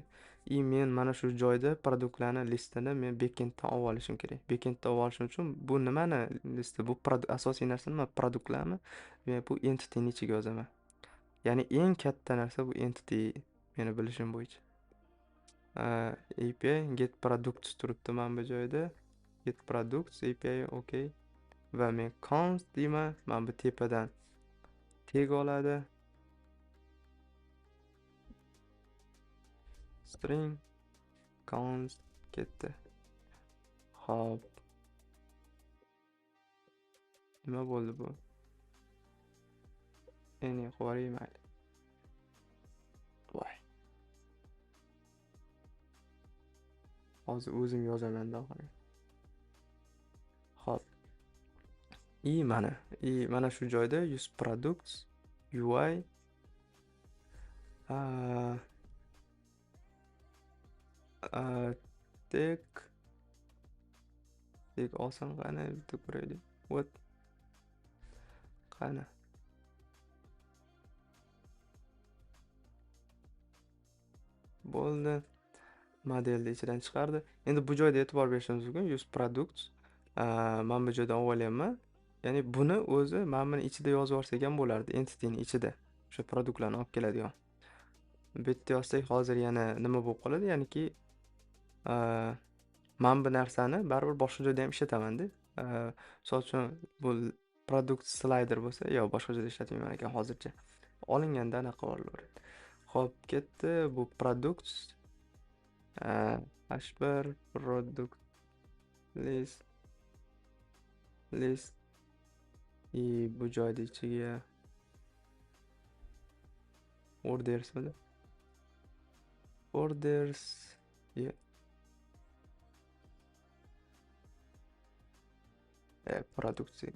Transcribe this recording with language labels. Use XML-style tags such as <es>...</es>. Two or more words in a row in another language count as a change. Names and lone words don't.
<uz>Men mana shu joyda produktlarni listini men backenddan olib olishim kerak. Backenddan olib olishim uchun bu nimani listi? Bu asosiy narsa nima? Produktlarni men bu entity ni ichiga yozaman. Ya'ni eng katta narsa bu entity, meni bilishim bo'yicha.</uz> <en>API get products</en> <uz>turibdi mana bu joyda.</uz> <en>Get products API,</en> <uz>okey. Va men const deyman, mana bu tepadan tag oladi.</uz> <en>String const</en> <uz>ketdi. Hop. Nima bo'ldi bu? Endi qo'yayim mayli. Voy. Hozir o'zim yozaman-da. Hop. Mana shu joyda</uz> <en>use products UI tag</en> <uz>olsam qani bitta ko'raylik. What? Qani? Bo'ldi. Modelni ichidan chiqardi. Endi bu joyda e'tibor berishimiz mumkin.</uz> <en>Use products.</en> <uz>Men bu joydan olyapman. Ya'ni buni o'zi men buni ichida yozib yorsak ham bo'lardi, entity ni ichida. O'sha produktlarni olib keladigan. Bu yerda yozsak hozir yana nima bo'lib qoladi? Ya'niki men bu narsani baribir boshqa joyda ham ishlataman-da. Misol uchun bu produkt slider bo'lsa, yo boshqa joyda ishlatmayman ekan hozircha. Olinganda anaqa qilib. Xo'p, ketdi. Bu</uz> <en>products h1 product list</en> <uz>bu joyda ichiga orders midi? Orders Produksiyaga.</uz>